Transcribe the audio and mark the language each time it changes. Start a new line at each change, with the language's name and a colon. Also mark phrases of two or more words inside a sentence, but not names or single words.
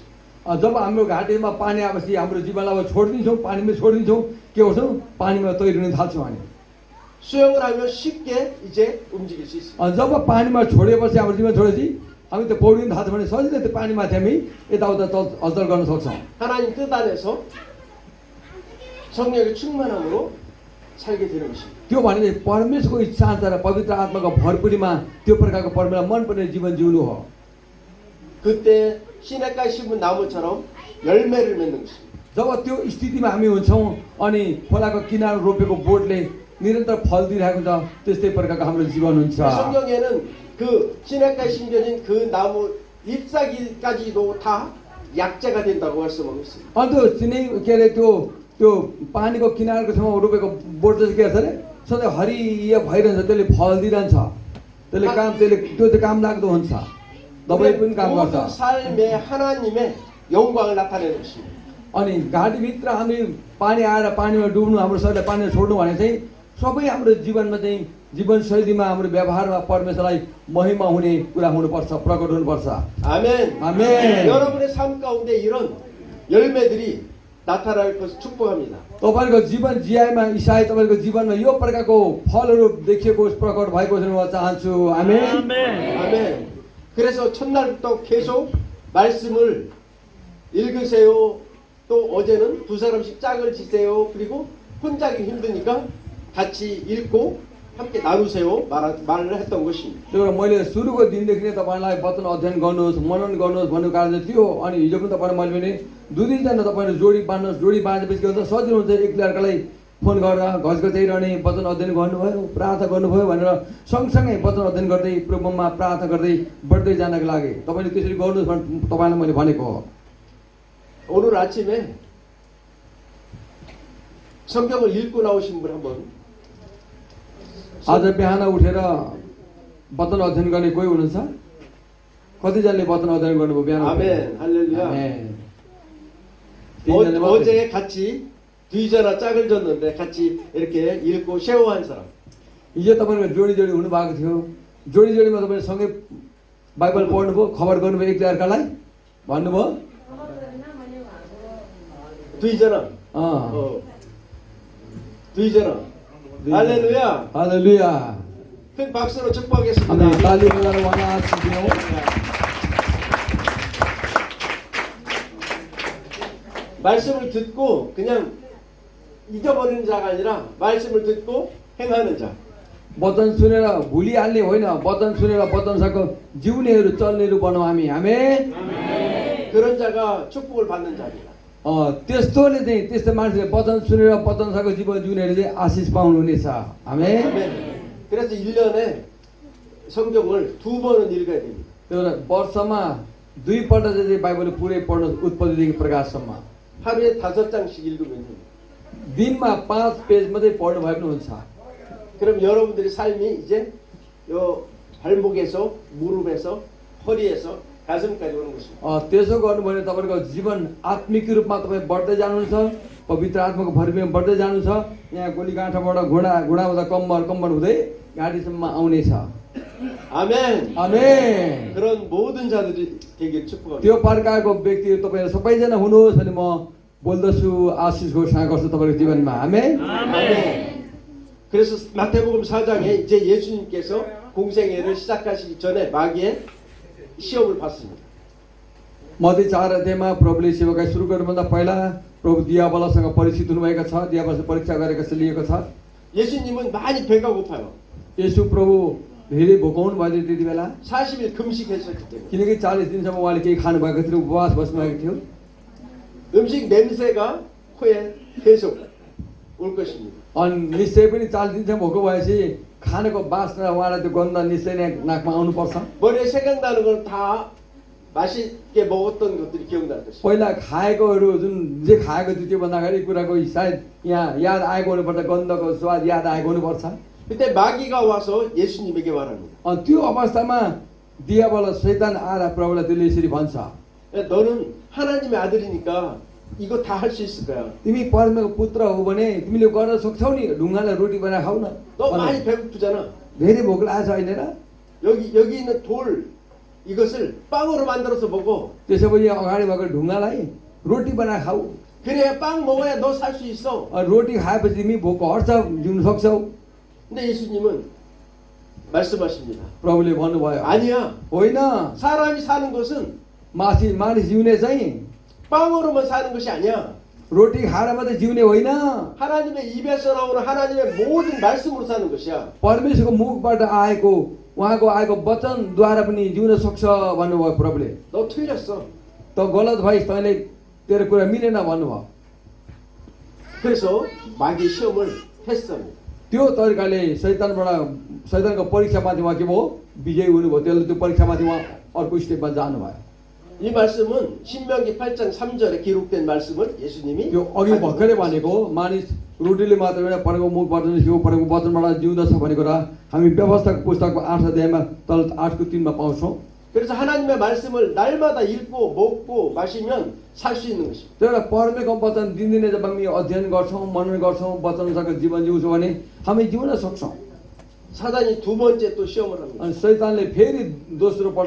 Nepali: जब हाम्रो घाँटीमा पानी आएपछि हाम्रो जीवनलाई अब छोडिदिन्छौँ, पानीमा छोडिदिन्छौँ, के गर्छौँ, पानीमा तैरिन थाल्छौँ हामी।
Korean: 수영을 하면 쉽게 이제 움직일 수 있습니다.
Nepali: जब पानीमा छोडिएपछि हाम्रो जीवन छोडेपछि हामी त पौडिन थाल्छौँ भने सजिलै त्यो पानीमाथि हामी यताउता अल्चल गर्न सक्छौँ।
Korean: 하나님 뜻 안에서 성령의 충만함으로 살게 되는 것입니다.
Nepali: त्यो भने परमेश्वरको इच्छा अनुसार पवित्र आत्माको भरपुरीमा त्यो प्रकारको परमेश्वरलाई मनपर्ने जीवन जिउनु हो।
Korean: 그때 시냇가에 심은 나무처럼 열매를 맺는 것입니다.
Nepali: जब त्यो स्थितिमा हामी हुन्छौँ अनि खोलाको किनारमा रोपेको बोटले निरन्तर फल दिइरहेको हुन्छ, त्यस्तै प्रकारको हाम्रो जीवन हुन्छ।
Korean: 성경에는 그 시냇가에 심겨진 그 나무 잎사귀까지도 다 약재가 된다고 말씀하고 있습니다.
Nepali: अनि त्यो सिनै के अरे त्यो पानीको किनारको छेउमा रोपेको बोट चाहिँ के गर्छ अरे, सधैँ हरिय भइरहन्छ, त्यसले फल दिइरहन्छ, त्यो चाहिँ काम लाग्दो हुन्छ, दबाई पनि काम गर्छ।
Korean: 모든 삶에 하나님의 영광을 나타내는 것입니다.
Nepali: अनि घाँटीभित्र हामी पानी आएर पानीमा डुब्नु, हाम्रो शरीरलाई पानीमा छोड्नु भने चाहिँ सबै हाम्रो जीवनमा चाहिँ जीवनशैलीमा हाम्रो व्यवहारमा परमेश्वरलाई महिमा हुने कुरा हुनुपर्छ, प्रकट हुनुपर्छ।
Korean: 아멘. 아멘. 여러분의 삶 가운데 이런 열매들이 나타날 것을 축복합니다.
Nepali: तपाईँको जीवन जियाइमा इसाई तपाईँको जीवनमा यो प्रकारको फलहरू देखिएको प्रकट भएको छ म चाहन्छु। आमेन।
Korean: 아멘. 그래서 첫날부터 계속 말씀을 읽으세요. 또 어제는 두 사람씩 짝을 지세요. 그리고 혼자 하기 힘드니까 같이 읽고 함께 나누세요. 말을 했던 것입니다.
Nepali: त्यो मैले सुरुको दिनदेखि नै तपाईँलाई वचन अध्ययन गर्नुहोस्, मनन गर्नुहोस् भन्नु कारण चाहिँ त्यो। अनि हिजो पनि तपाईँलाई मैले भने दुईजना तपाईँले जोडी बाँध्नुहोस्, जोडी बाँधेपछि के हुन्छ, सजिलो हुन्छ एकले अर्कालाई फोन गरेर घचघचाइ रहने, वचन अध्ययन गर्नुभयो, प्रार्थना गर्नुभयो भनेर सँगसँगै वचन अध्ययन गर्दै प्रभुमा प्रार्थना गर्दै बढ्दै जानको लागि तपाईँले त्यसरी गर्नुहोस् भनेर तपाईँलाई मैले भनेको हो।
Korean: 오늘 아침에 성경을 읽고 나오신 분 한번.
Nepali: आज बिहान उठेर वचन अध्ययन गर्ने कोही हुनुहुन्छ? कतिजनाले वचन अध्ययन गर्नुभयो बिहान उठेर?
Korean: 아멘, 할렐루야. 아멘.
Nepali: तीनजना मात्रै।
Korean: 어제 같이 뒤져라 짝을 졌는데 같이 이렇게 읽고 쉐어한 사람.
Nepali: हिजो तपाईँको जोडी जोडी हुनुभएको थियो। जोडी जोडीमा तपाईँले सँगै बाइबल पढ्नुभयो, खबर गर्नुभयो एक अर्कालाई भन्नुभयो?
Korean: 뒤져라. अँ। 뒤져라. 할렐루야.
Nepali: हालेलुया।
Korean: 큰 박수로 축복하겠습니다.
Nepali: हामी ताली बजाएर उहाँलाई आशीष दियौँ।
Korean: 말씀을 듣고 그냥 잊어버리는 자가 아니라 말씀을 듣고 행하는 자.
Nepali: वचन सुनेर भुलिहाल्ने होइन, वचन सुनेर वचनसँग जिउनेहरू चल्नेहरू बनाऊ हामी। आमेन।
Korean: 그런 자가 축복을 받는 자입니다.
Nepali: त्यस्तोले चाहिँ त्यस्तो मान्छेले वचन सुनेर वचनसँग जीवन जिउनेहरूले चाहिँ आशिष पाउनुहुनेछ। आमेन।
Korean: 아멘. 그래서 1년에 성경을 2번은 읽어야 됩니다.
Nepali: त्यो भएर वर्षमा दुईपल्ट चाहिँ बाइबल पुरै पढ्नु उत्पत्तिदेखि प्रकाशसम्म।
Korean: 하루에 5장씩 읽으면 됩니다.
Nepali: दिनमा 5 पेज मात्रै पढ्नु भयो भने हुन्छ।
Korean: 그럼 여러분들의 삶이 이제 요 발목에서 무릎에서 허리에서 가슴까지 오는 것입니다.
Nepali: त्यसो गर्नुभयो भने तपाईँको जीवन आत्मिक रूपमा तपाईँ बढ्दै जानुहुन्छ, पवित्र आत्माको भरिमा बढ्दै जानुहुन्छ। यहाँ गोलीगाँठाबाट घुँडा हुँदा कम्मर हुँदै घाँटीसम्म आउनेछ।
Korean: 아멘.
Nepali: आमेन।
Korean: 그런 모든 자들이 되길 축복합니다.
Nepali: त्यो प्रकारको व्यक्ति तपाईँहरू सबैजना हुनुहोस् भने म बोल्दछु, आशिष घोषणा गर्छु तपाईँको जीवनमा। आमेन।
Korean: 아멘. 그래서 마태복음 4장에 이제 예수님께서 공생애를 시작하시기 전에 마귀의 시험을 받습니다.
Nepali: मत्ती 4 अध्यायमा प्रभुले सेवाकाई सुरु गर्नुभन्दा पहिला प्रभु दियाबलसँग परीक्षित हुनुभएको छ, दियाबलसँग परीक्षा गरेको छ, लिएको छ।
Korean: 예수님은 많이 배가 고파요.
Nepali: यसु प्रभु धेरै भोकाउनु भयो त्यति बेला,
Korean: 40일 금식했었기 때문에.
Nepali: किनकि 40 दिनसम्म उहाँले केही खानु भएको थियो, उपवास बस्नुभएको थियो।
Korean: 음식 냄새가 코에 계속 올 것입니다.
Nepali: अनि निश्चय पनि 40 दिनसम्म भोको भएपछि खानेको बास्ना उहाँलाई त्यो गन्ध निश्चय नै नाकमा आउनुपर्छ।
Korean: 머리에 생각나는 건 다 맛있게 먹었던 것들이 기억날 것입니다.
Nepali: पहिला खाएकोहरू जुन जे खाएको थियो त्यो भन्दाखेरि कुराको सायद यहाँ याद आएको हुनुपर्छ, गन्धको स्वाद याद आएको हुनुपर्छ।
Korean: 그때 마귀가 와서 예수님에게 말합니다.
Nepali: अनि त्यो अवस्थामा दियाबल शैतान आएर प्रभुलाई त्यसले यसरी भन्छ,
Korean: 야, 너는 하나님의 아들이니까 이거 다 할 수 있을 거야.
Nepali: तिमी परमेश्वरको पुत्र हो भने तिमीले गर्न सक्छौ नि, ढुङ्गालाई रोटी बनाएर खाऊ न।
Korean: 너 많이 배고프잖아.
Nepali: धेरै भोक लागेको छ होइन र?
Korean: 여기 있는 돌 이것을 빵으로 만들어서 먹어.
Nepali: त्यसो भने अगाडि भएको ढुङ्गालाई रोटी बनाएर खाऊ।
Korean: 그래야 빵 먹어야 너 살 수 있어.
Nepali: रोटी खाएपछि तिमी भोक हट्छ, जिउन सक्छौ।
Korean: 근데 예수님은 말씀하십니다.
Nepali: प्रभुले भन्नुभयो,
Korean: 아니야.
Nepali: होइन,
Korean: 사람이 사는 것은
Nepali: मानिस जिउने चाहिँ
Korean: 빵으로만 사는 것이 아니야.
Nepali: रोटी खाएर मात्रै जिउने होइन,
Korean: 하나님의 입에서 나오는 하나님의 모든 말씀으로 사는 것이야.
Nepali: परमेश्वरको मुखबाट आएको उहाँको आएको वचनद्वारा पनि जिउन सक्छ भन्नुभयो प्रभुले।
Korean: 너 틀렸어.
Nepali: त गलत भइस्, तैँले तेरो कुरा मिलेन भन्नुभयो।
Korean: 그래서 마귀 시험을 했습니다.
Nepali: त्यो तरिकाले शैतानको परीक्षामाथि उहाँ के भयो, विजयी हुनुभयो। त्यसले त्यो परीक्षामाथि उहाँ अर्को स्टेपमा जानुभयो।
Korean: 이 말씀은 신명기 8장 3절에 기록된 말씀을 예수님이
Nepali: त्यो अघि भर्खरै भनेको मानिस रोटीले मात्र होइन परेको मुखबाट सिउ परेको वचनबाट जिउँदछ भनेको र हामी व्यवस्थाको पुस्तकको 8 अध्यायमा तल 8को 3मा पाउँछौँ।
Korean: 그래서 하나님의 말씀을 날마다 읽고 먹고 마시면 살 수 있는 것입니다.
Nepali: त्यही भएर परमेश्वरको वचन दिनदिनै जब हामी अध्ययन गर्छौँ, मनन गर्छौँ, वचनसँग जीवन जिउँछौँ भने हामी जिउन सक्छौँ।
Korean: 사단이 두 번째 또 시험을 합니다.
Nepali: अनि शैतानले फेरि दोस्रो पल्ट